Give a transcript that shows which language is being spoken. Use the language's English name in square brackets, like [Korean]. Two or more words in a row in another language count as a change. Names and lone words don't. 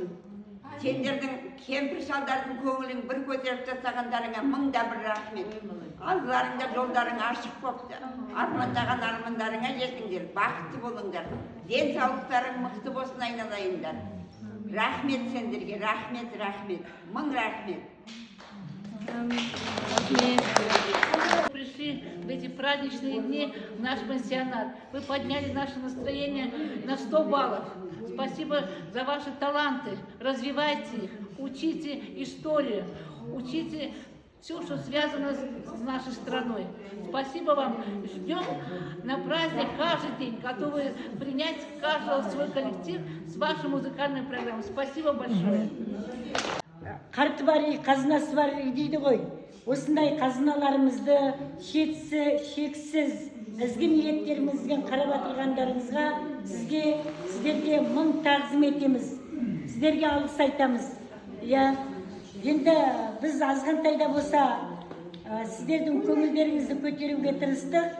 [Kazakh] Сендердің кемпір шалдардың көңілін бір көтеріп тастағандарыңа мыңда бір рахмет. Алдарыңда жолдарың ашық болыпты. Армандаған армандарыңа жетіңдер, бақытты болыңдар. Денсаулықтарың мықты болсын айналайындар. Рахмет сендерге, рахмет. Мың рахмет. [Russian] Пришли в эти праздничные дни в наш пансионат. Вы подняли наше настроение на 100 баллов. Спасибо за ваши таланты. Развивайте их, учите историю, учите все, что связано с нашей страной. Спасибо вам. Ждем на праздник каждый день, готовы принять каждого в свой коллектив с вашей музыкальной программой. Спасибо большое. [Kazakh] Қарты бар, қазынасы бар дейді ғой. Осындай қазыналарымызды шексіз ізгі ниеттерімізбен қарап отырғандарыңызға сіздерге мың тағзым етеміз. Сіздерге алғыс айтамыз. Енді біз азғантайда болса сіздердің көңілдеріңізді көтеруге тырыстық.